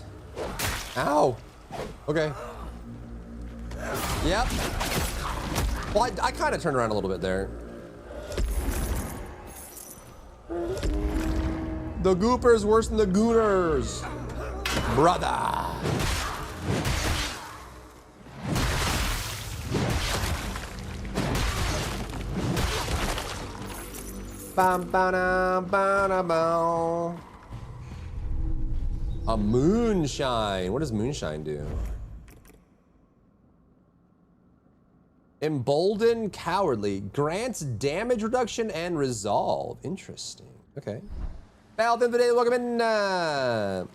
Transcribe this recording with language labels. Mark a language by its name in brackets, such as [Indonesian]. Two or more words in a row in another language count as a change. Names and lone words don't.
[English] Ow. Okay. Yep. Well, I kind of turned around a little bit there. The Gooper's worse than the Gooners. Brother. Bam, ba-dum, ba-da-bow. A moonshine. What does moonshine do? Embolden Cowardly. Grants damage reduction and resolve. Interesting. Okay. Battle of the day. Welcome in.